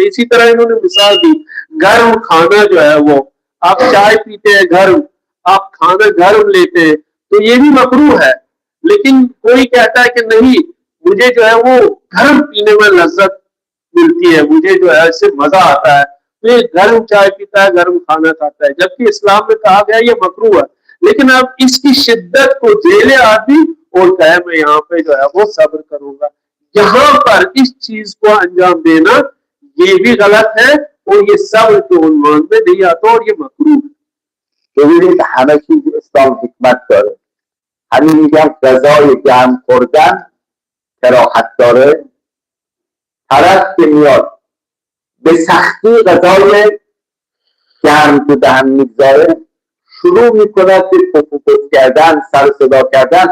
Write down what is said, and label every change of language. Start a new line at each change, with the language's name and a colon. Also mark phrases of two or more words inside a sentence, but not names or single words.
Urdu: اسی طرح انہوں نے مثال دی، گرم کھانا جو ہے وہ آپ چائے پیتے ہیں گرم، آپ کھانا گرم لیتے ہیں تو یہ بھی مکروہ ہے، لیکن کوئی کہتا ہے کہ نہیں مجھے جو ہے وہ گرم پینے میں لذت ملتی ہے، مجھے جو ہے اس سے مزہ آتا ہے، تو یہ گرم چائے پیتا ہے، گرم کھانا کھاتا ہے، جبکہ اسلام میں کہا گیا یہ مکروہ ہے۔ لیکن اب اس کی شدت کو جھیلے آدمی اور کہے میں یہاں پہ جو ہے وہ صبر کروں گا، یہاں پر اس چیز کو انجام دینا یہ بھی غلط ہے اور یہ صبر کے عنوان میں نہیں آتا اور یہ مکروہ ہے۔
Persian: ببینید همه چیز اسلام حکمت داره. همین میگم غذای گرم خوردن کراهت داره. طرف که میاد به سختی غذای گرم تو دهن میگذاره، شروع میکنه به پف کردن، سر صدا کردن.